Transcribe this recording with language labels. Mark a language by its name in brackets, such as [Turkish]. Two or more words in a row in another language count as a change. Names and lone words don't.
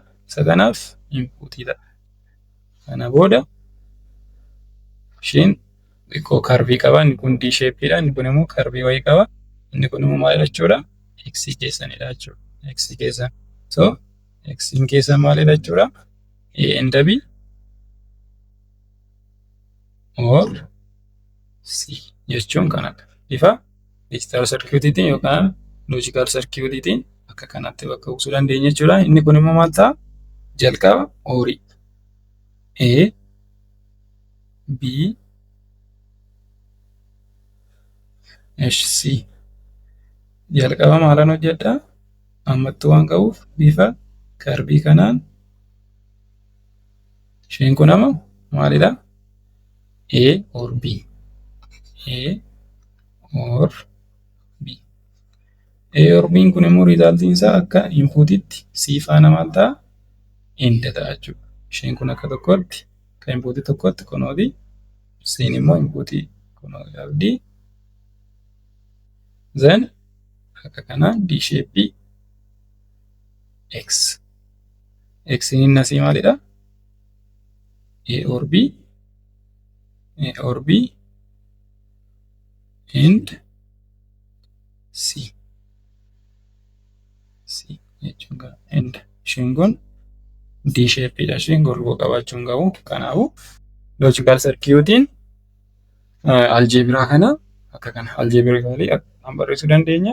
[Oromo] Isa kanaaf inputii ta'a. Kana booda isheen xiqqoo karbii qaba. Inni kun D shape'idha. Inni kun immoo karbii wayii qaba. Inni kun immoo maal jechuudha? X keessanidha jechuudha. X keessan. So X keessan maalidha jechuudha? [English] A and B or C [Oromo] jechuun kanadha. Bifa [English] digital circuittiin [Oromo] yookaan [English] logical circuittiin [Oromo] akka kanatti bakka buusuu dandeenya jechuudha. Inni kun immoo maal ta'a? Jalqaba [English] OR A B C. [Oromo] Jalqaba maalan hojjedha? Ammattuu waan qabuuf bifa karbii kanaan isheen kun amma maalidha? [English] A or B. A or B. A or B [Oromo] kun immoo resultiin isaa akka inputitti C faana maal ta'a? Inda ta'a jechuudha. Isheen kun akka tokkotti akka inputii tokkotti kunooti. C'n immoo inputii kunooti qabdi. Then akka kanaan [English] D shape X. [Oromo] X'n inni asii maalidha? [English] A or B. A or B and C. [Oromo] C jechuun kana. And isheen kun D shape'idha. Isheen golboo qabaachuu hin qabu. Kanaafuu [English] logical circuittiin [Oromo] algebraa kana akka kana algebraically barreessuu dandeenya.